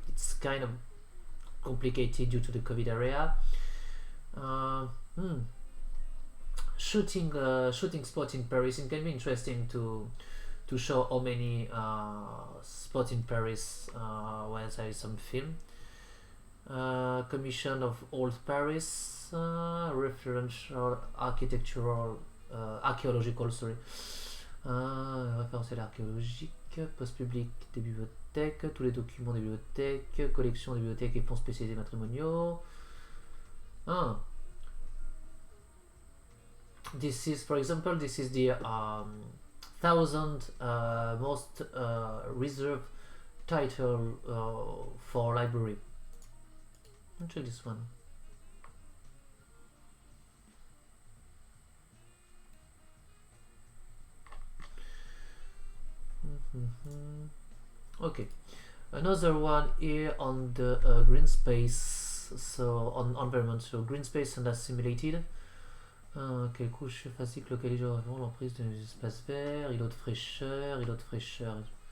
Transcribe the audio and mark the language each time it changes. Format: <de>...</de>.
<en>It's kind of complicated due to the COVID area. Shooting spot in Paris. It can be interesting to show how many spots in Paris where there is some film. Commission of Old Paris, referential architectural, archéological, sorry,</en> <fr>référentiel archéologique, poste public des bibliothèques, tous les documents des bibliothèques, collection des bibliothèques et fonds spécialisés matrimoniaux.</fr> <en>This is, for example, this is the 1000 most reserved title for library. I'll check this one. Okay, another one here on the green space, so on environmental green space and assimilated.</en> <fr>Quelle couche physique localise vraiment l'emprise des espaces verts, îlot de fraîcheur, îlot de fraîcheur.</fr>